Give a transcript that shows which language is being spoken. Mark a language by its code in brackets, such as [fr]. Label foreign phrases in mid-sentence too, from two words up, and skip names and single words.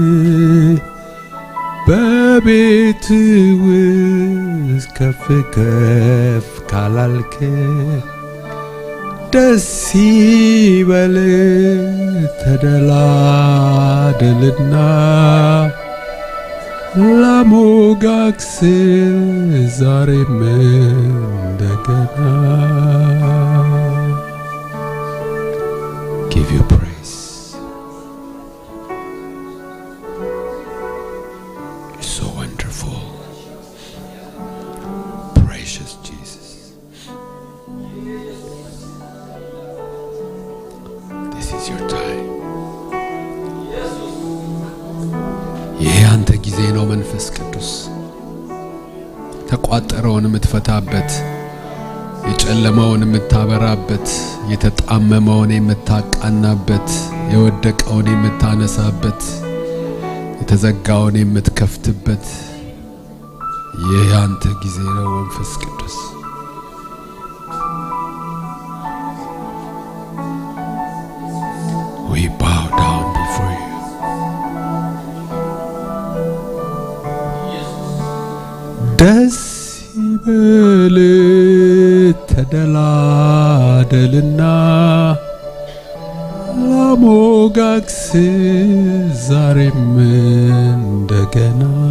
[am] በቤት ውስጥ ከፍ ከፍ ካላልክ ደስ ይበል ተደላደልና ላሞጋግስ ዛሬም እንደገና [en] Give you praise. You're so wonderful, precious Jesus. This is your time. [am] ይህ አንተ ጊዜ ነው መንፈስ ቅዱስ ተቋጠረውን የምትፈታበት የጨለማውን የምታበራበት የተጣመመውን የምታቃናበት የወደቀውን የምታነሳበት የተዘጋውን የምትከፍትበት ይህ አንተ ጊዜ ነው መንፈስ ቅዱስ [en] We bow down before you [am] ደስ ይበል ተደላደልና ላሞጋግስ ዛሬም እንደገና